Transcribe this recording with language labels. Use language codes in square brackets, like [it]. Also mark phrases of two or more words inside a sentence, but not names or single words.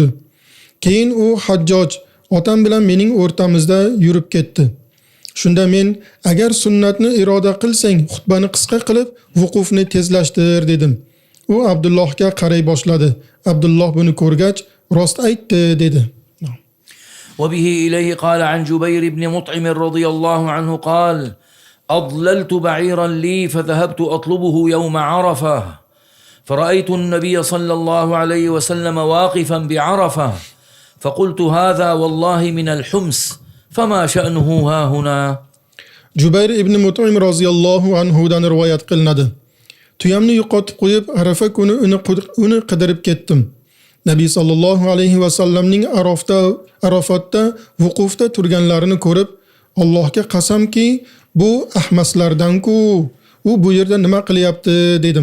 [uz] Keyin u Hajjoj otam bilan mening o'rtamizda yurib ketdi. Shunda men: "Agar sunnatni iroda qilsang, xutbani qisqa qilib, vuqufni tezlashtir" dedim. U Abdullohga qaray boshladi. Abdulloh buni ko'rgach, "Rost aytdi" dedi. [ar] وبه إليه قال عن جبير بن مطعم رضي الله عنه قال: أضللت بعيرا لي فذهبت أطلبه يوم عرفة، فرأيت النبي صلى الله عليه وسلم واقفا بعرفة، فقلت: هذا والله من الحمص، فما شأنه ها هنا؟ [uz] Jubayr ibn Mut'im roziyallohu anhudan rivoyat qilinadi. Tuyamni yo'qotib qo'yib, Arafa kuni uni qidirib ketdim. Nabiy sallallohu alayhi va sallamning Arafatda vuqufda turganlarini ko'rib, Allohga qasamki, bu ahmaslardan-ku, u bu yerda nima qilyapti dedim.